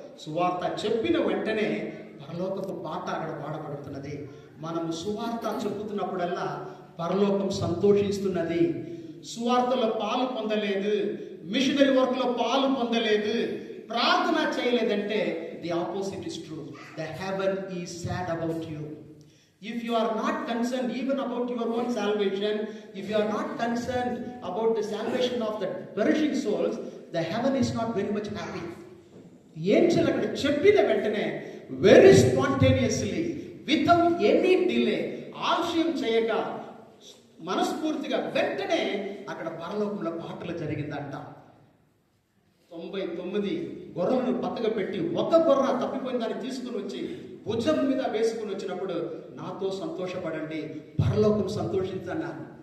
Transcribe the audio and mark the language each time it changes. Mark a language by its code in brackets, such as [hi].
[te] సువార్త చెప్పిన వెంటనే పరలోకపు పాట అక్కడ పాడబడుతున్నది. మనము సువార్త చెప్పుతున్నప్పుడల్లా పరలోకం సంతోషిస్తున్నది. సువార్తలో పాలు పొందలేదు, మిషనరీ వర్క్ లో పాలు పొందలేదు, ప్రార్థన చేయలేదంటే [en] The opposite is true. The heaven is sad about you. If you are not concerned even about your own salvation, if you are not concerned about the salvation of the perishing souls, the heaven is not very much happy. [te] Angel అక్కడ చెప్పిన వెంటనే [en] very spontaneously, without any delay, [te] ఆలస్యం చేయక మనస్ఫూర్తిగా వెంటనే అక్కడ పరలోకంలో పాటలు జరిగిందంట. 99 గొర్రెలను పక్కగా పెట్టి ఒక గొర్రె తప్పిపోయిన దాన్ని తీసుకుని వచ్చి భుజం మీద వేసుకుని వచ్చినప్పుడు నాతో సంతోషపడండి, పరలోకం సంతోషించన్నారు.